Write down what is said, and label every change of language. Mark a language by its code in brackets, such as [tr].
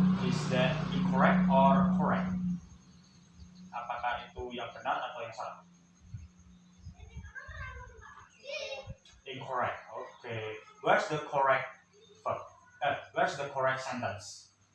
[en] Is that incorrect or correct? [id] Apakah itu yang benar atau yang salah? [en] Incorrect. Okay. Where's the correct verb? Where's the correct sentence?